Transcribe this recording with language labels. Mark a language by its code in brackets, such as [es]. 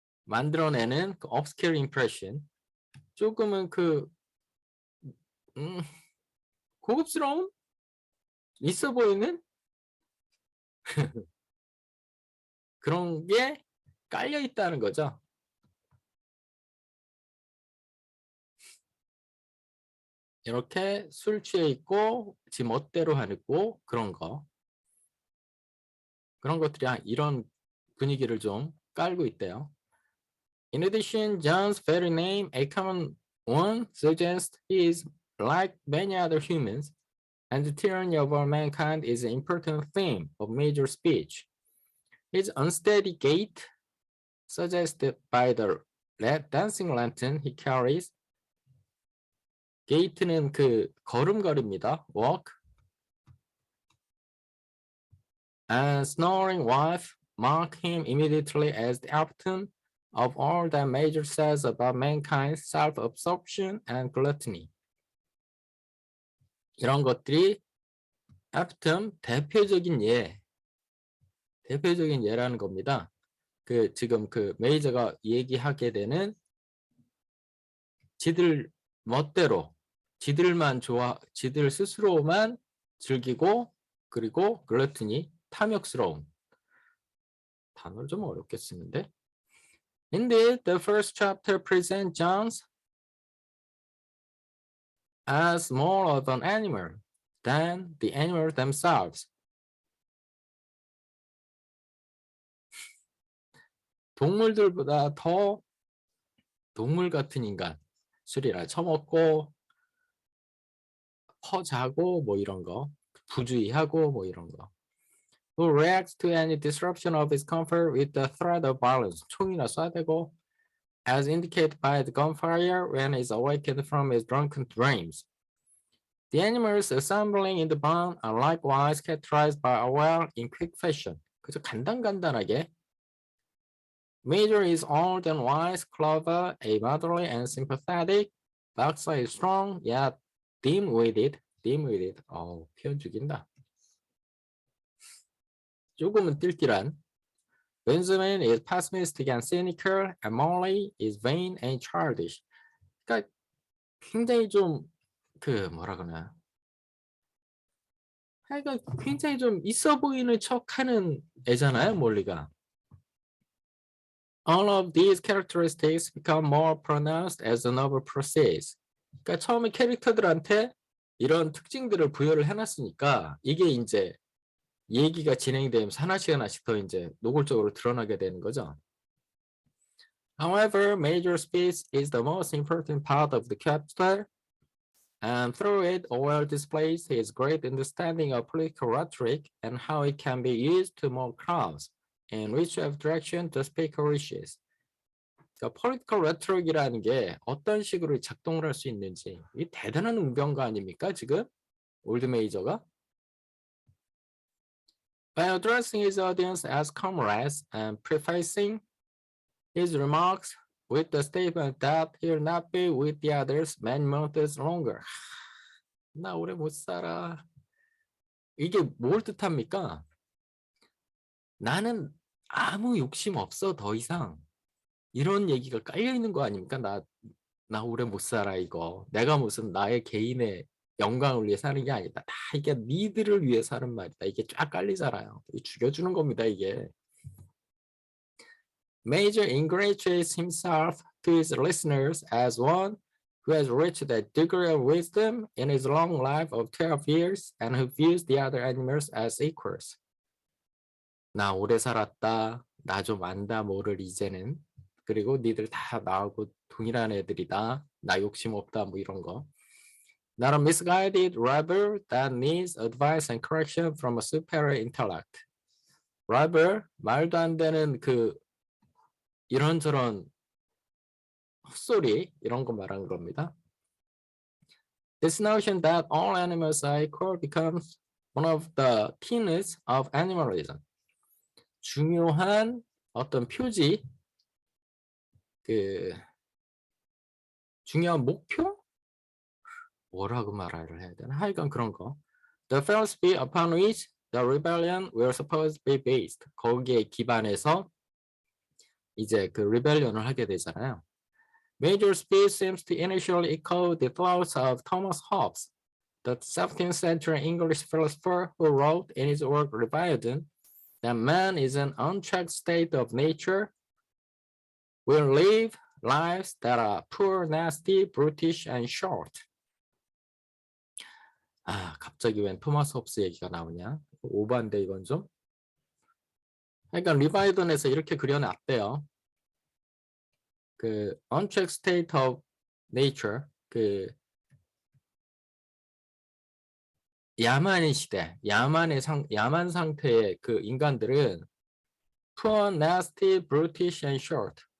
[ko] 만들어내는 그 [en] obscure impression, [ko] 조금은 고급스러운 있어 보이는 그런 게 깔려 있다는 거죠. 이렇게 술 취해 있고 지 멋대로 하고 그런 거, 그런 것들이 이런 분위기를 좀 깔고 있대요. [en] In addition, John's very name, a common one, suggests he is like many other humans, and the tyranny over mankind is an important theme of major speech. His unsteady gait, suggested by the dancing lantern he carries, [ko] gait는 그 걸음걸이입니다. [en] walk. And snoring wife mark him immediately as the epitome of all that Major says about mankind's self-absorption and gluttony. [ko] 이런 것들이 epitome, 대표적인 예라는 겁니다. 지금 메이저가 얘기하게 되는 지들 멋대로, 지들 스스로만 즐기고, 그리고 글루트니, 탐욕스러운. 단어를 좀 어렵게 쓰는데. [en] Indeed, the first chapter presents John as more of an animal than the animals themselves. [ko] 동물들보다 더 동물 같은 인간, 술이나 처먹고 퍼자고 뭐 이런 거, 부주의하고 뭐 이런 거. [en] Who reacts to any disruption of his comfort with the threat of violence. [ko] 총이나 쏴대고, [en] as indicated by the gunfire when he's awakened from his drunken dreams. The animals assembling in the barn are likewise characterized by a well in quick fashion. [ko] 그저 간단하게. [en] Major is old and wise, clever, a motherly and sympathetic. Boxer is strong, yet dim-witted. [ko] 표현 죽인다. 조금은 띨띨한. [en] Benjamin is pessimistic and cynical, and Molly is vain and childish. [ko] 그러니까 굉장히 좀 뭐라 그러나. 그러니까 굉장히 좀 있어 보이는 척하는 애잖아요, 몰리가. [en] All of these characteristics become more pronounced as the novel proceeds. [ko] 그러니까 처음에 캐릭터들한테 이런 특징들을 부여를 해놨으니까 이게 이제 얘기가 진행되면서 하나씩 더 이제 노골적으로 드러나게 되는 거죠. [en] However, major speech is the most important part of the chapter, and through it, Orwell displays his great understanding of political rhetoric and how it can be used to move crowds in whichever direction the speaker wishes. [ko] 그러니까 [en] political rhetoric [ko] 이라는 게 어떤 식으로 작동을 할 수 있는지, 이 대단한 웅변가 아닙니까 지금 올드 메이저가? [en] By addressing his audience as comrades and prefacing his remarks with the statement that he'll not be with the others many months longer. [ko] 나 오래 못 살아. 이게 뭘 뜻합니까? 나는 아무 욕심 없어 더 이상. 이런 얘기가 깔려 있는 거 아닙니까? 나 오래 못 살아 이거. 내가 무슨 나의 개인의 영광을 위해 사는 게 아니다. 다 이게 니들을 위해 사는 말이다. 이게 쫙 깔리잖아요. 죽여주는 겁니다 이게. [en] Major ingratiates himself to his listeners as one who has reached that degree of wisdom in his long life of 12 years and who views the other animals as equals. [ko] 나 오래 살았다. 나 좀 안다 뭐를 이제는. 그리고 니들 다 나하고 동일한 애들이다. 나 욕심 없다 뭐 이런 거. [en] Not a misguided rebel that needs advice and correction from a superior intellect. [ko] rebel, 말도 안 되는 이런저런 헛소리 이런 거 말하는 겁니다. [en] This notion that all animals are equal becomes one of the tenets of animalism. [ko] 중요한 어떤 표지, 중요한 목표? 뭐라고 말을 해야 되나? 하여간 그런 거. [en] The philosophy upon which the rebellion will supposed to be based. [ko] 거기에 기반해서 이제 그 rebellion을 하게 되잖아요. [en] Major speech seems to initially echo the thoughts of Thomas Hobbes, the 17th century English philosopher who wrote in his work Leviathan that man is an unchecked state of nature, will live lives that are poor, nasty, brutish, and short. [ko] 아, 갑자기 웬 토마스 홉스 얘기가 나오냐? 오반데 이건 좀. 그러니까 리바이던에서 이렇게 그려놨대요. 그 [en] unchecked state of nature, [ko] 그 야만의 시대, 야만 상태의 그 인간들은 [en] poor, nasty, brutish, and short.